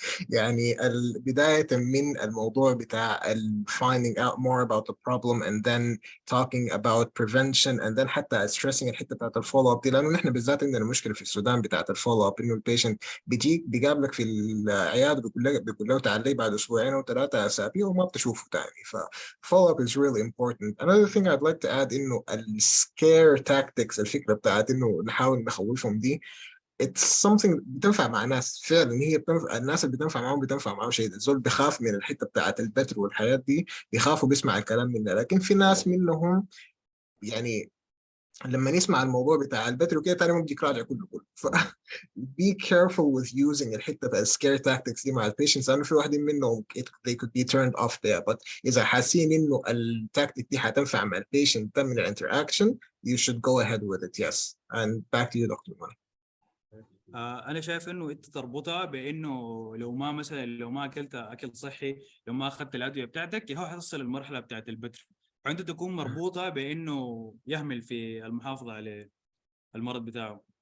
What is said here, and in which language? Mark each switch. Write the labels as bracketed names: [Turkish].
[Arabic] يعني بداية من الموضوع بتاع [English] finding out more about the problem and then talking about prevention [Arabic] and then حتى stressing الحتة بتاعت الفولو اب دي، لأنه نحن بالذات عندنا مشكلة في السودان بتاعت الفولو اب، إنه البيشنت بيجيك بيقابلك في العيادة بيقول له تعال لي بعد أسبوعين أو 3 أسابيع وما بتشوفه تاني. [English] ف follow up is really important. Another thing I'd like to add إنه scare tactics، [Arabic] الفكرة بتاعت إنه نحاول نخوفهم دي، [English] it's something [Arabic] بتنفع مع ناس فعلا. هي بتنفع الناس اللي بتنفع معاهم شيء. الزول بيخاف من الحته بتاعت البتر والحياه دي، بيخافوا بيسمع الكلام منها. لكن في ناس منهم يعني لما نسمع الموضوع بتاع البتر وكده تاني ممكن يراجع كله. [English] ف be careful with using [Arabic] الحته بتاع [English] scare tactics [Arabic] دي مع البيشنتس، لانه في واحدين منهم [English] they could be turned off there. [Arabic] but اذا حاسين انه التاكتيك دي حتنفع مع البيشنت ده من الانتراكشن [English] you should go ahead with it. yes. and back to you Dr. Mani. [Arabic] انا شايف انه انت تربطها بانه لو ما اكلت اكل صحي، لو ما اخذت الادويه بتاعتك، هو حتصل المرحله بتاعت البتر، فانت تكون مربوطه بانه يهمل في المحافظه على المرض بتاعه.